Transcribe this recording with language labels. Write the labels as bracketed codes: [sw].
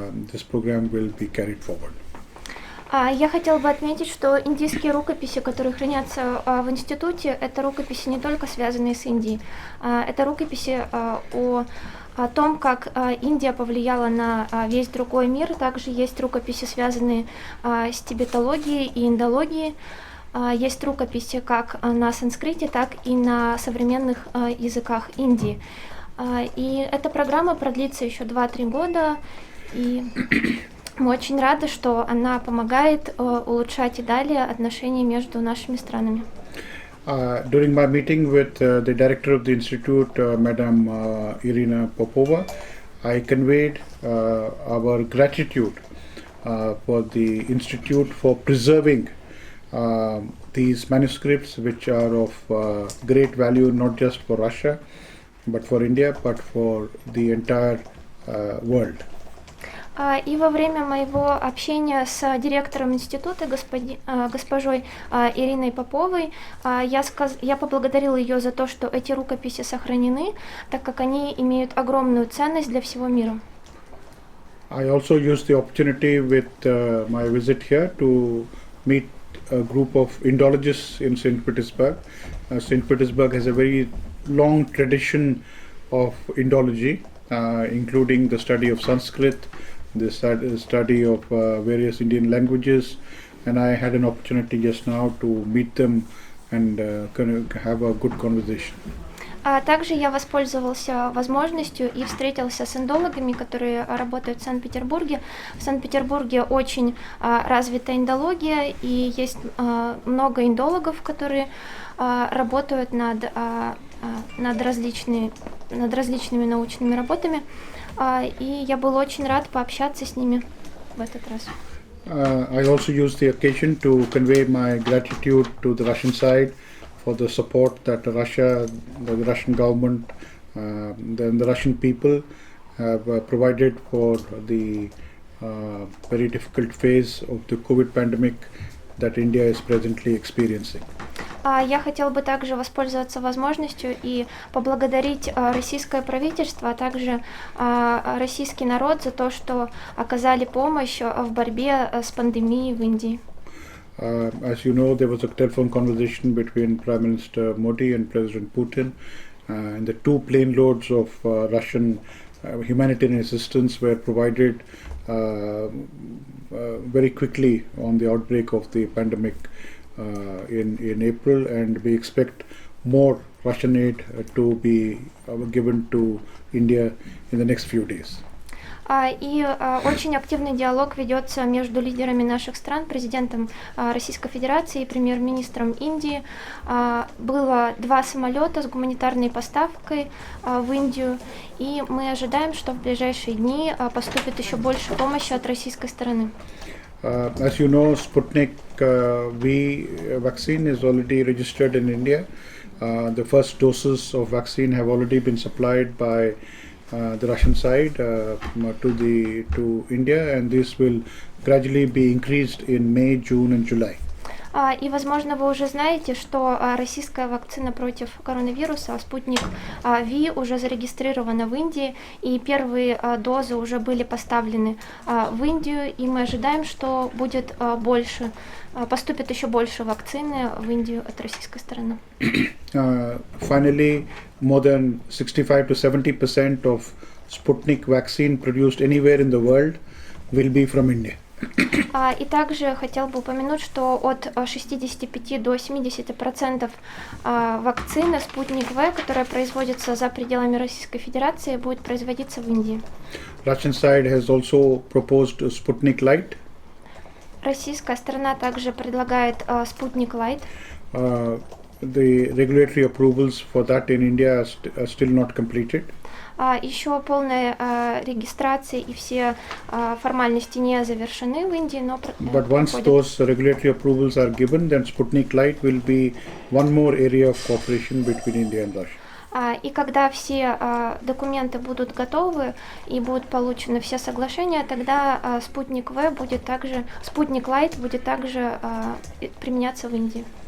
[en] This program will be carried forward. [ru] Я хотела бы отметить, что индийские рукописи, которые хранятся в институте, это рукописи не только связанные с Индией, это рукописи о том, как Индия повлияла на весь другой мир. Также есть рукописи, связанные с тибетологией и индологией. Есть рукописи как на санскрите, так и на современных языках Индии. И эта программа продлится еще 2-3 года, и мы очень рады, что она помогает улучшать и далее отношения между нашими странами. [en] During my meeting with the director of the institute, Madam Irina Popova, I conveyed our gratitude for the institute for preserving these manuscripts, which are of great value not just for Russia, but for India, but for the entire world. [ru] И во время моего общения с директором института, госпожой Ириной Поповой, я поблагодарила ее за то, что эти рукописи сохранены, так как они имеют огромную ценность для всего мира. [en] I also used the opportunity with my visit here to meet a group of Indologists in St. Petersburg. St. Petersburg has a very long tradition of Indology, including the study of Sanskrit, the study of various Indian languages, and I had an opportunity just now to meet them and have a good conversation. [ru] Также я воспользовался возможностью и встретился с индологами, которые работают в Санкт-Петербурге. В Санкт-Петербурге очень развита индология, и есть много индологов, которые работают над различными научными работами. И я был очень рад пообщаться с ними. в этот раз. [en] I also used the occasion to convey my gratitude to the Russian side for the support that Russia, the Russian government, then the Russian people have provided for the very difficult phase of the COVID pandemic that India is presently experiencing. [ru] Я хотел бы также воспользоваться возможностью и поблагодарить российское правительство, а также российский народ за то, что оказали помощь в борьбе с пандемией в Индии. [en] As you know, there was a telephone conversation between Prime Minister Modi and President Putin, and the 2 plane loads of Russian humanitarian assistance were provided very quickly on the outbreak of the pandemic in April, and we expect more Russian aid to be given to India in the next few days. [ru] И очень активный диалог ведется между лидерами наших стран, президентом Российской Федерации и премьер-министром Индии. Было 2 самолета с гуманитарной поставкой в Индию, и мы ожидаем, что в ближайшие дни поступит еще больше помощи от российской стороны. [en] As you know, Sputnik V vaccine is already registered in India. The first doses of vaccine have already been supplied by the Russian side to India, and this will gradually be increased in May, June, and July. [ru] И, возможно, вы уже знаете, что российская вакцина против коронавируса, спутник V, уже зарегистрирована в Индии, и первые дозы уже были поставлены в Индию, и мы ожидаем, что будет больше, поступит еще больше вакцины в Индию от российской стороны. [en] Finally, more than 65 to 70% of Sputnik vaccine produced anywhere in the world will be from India. [ru] И также хотел бы упомянуть, что от 65 до 70% вакцины «Спутник В», которая производится за пределами Российской Федерации, будет производиться в Индии. [en] Russian side has also proposed Sputnik Light. [ru] Российская сторона также предлагает «Спутник Лайт». [en] The regulatory approvals for that in India are still not completed. [ru] Еще полная регистрация и все формальности не завершены в Индии, но [en] But once those regulatory approvals are given, then Sputnik Light will be one more area of cooperation between India and Russia. [ru] И когда все документы будут готовы и будут получены все соглашения, тогда Спутник В будет также, Спутник Лайт будет также применяться в Индии.